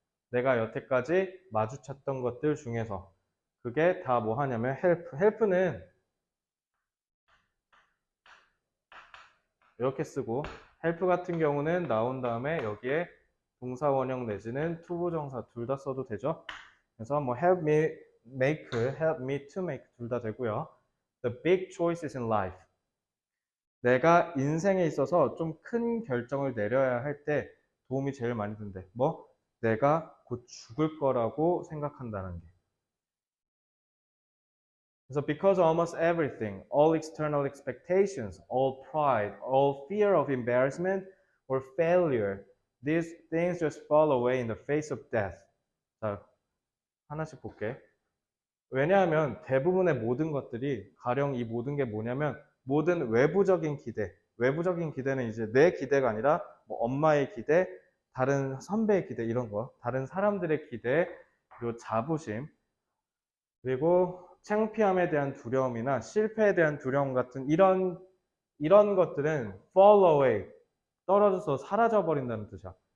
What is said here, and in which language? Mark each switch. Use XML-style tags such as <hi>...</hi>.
<ko>내가 여태까지 마주쳤던 것들 중에서 그게 다 뭐 하냐면 help는 이렇게 쓰고 help 같은 경우는 나온 다음에 여기에 동사 원형 내지는 투부정사 둘 다 써도 되죠. 그래서 뭐 help me make, help me to make 둘 다 되고요.</ko> <en>The big choices in life.</en> <ko>내가 인생에 있어서 좀 큰 결정을 내려야 할 때 도움이 제일 많이 된대. 뭐? 내가 곧 죽을 거라고 생각한다는 게.</ko> <en>그래서 because almost everything, all external expectations, all pride, all fear of embarrassment or failure, these things just fall away in the face of death.</en> <ko>자, 하나씩 볼게. 왜냐하면 대부분의 모든 것들이 가령 이 모든 게 뭐냐면 모든 외부적인 기대는 이제 내 기대가 아니라 뭐 엄마의 기대, 다른 선배의 기대 이런 거, 다른 사람들의 기대, 그리고 자부심, 그리고 창피함에 대한 두려움이나 실패에 대한 두려움 같은 이런 것들은 fall away, 떨어져서 사라져 버린다는 뜻이야.</ko>